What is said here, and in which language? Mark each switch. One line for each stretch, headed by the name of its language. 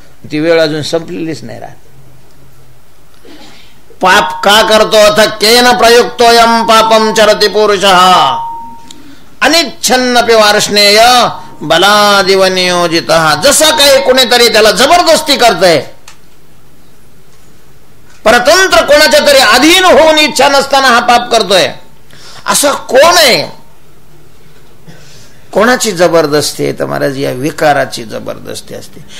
Marathi: ती वेळ अजून संपलेलीच नाही राहत. पाप का करतो?
Sanskrit: अथ केन प्रयुक्तोयम पापम चरति पुरुषः अनिच्छन्नपि वार्ष्णेय बलादिव नियोजितः.
Marathi: जसा काही कोणीतरी त्याला जबरदस्ती करतंय, परतंत्र कोणाच्या तरी अधीन होऊन इच्छा नसताना हा पाप करतोय, असं कोण आहे? कोणाची जबरदस्ती आहे? तर महाराज या विकाराची जबरदस्ती असते.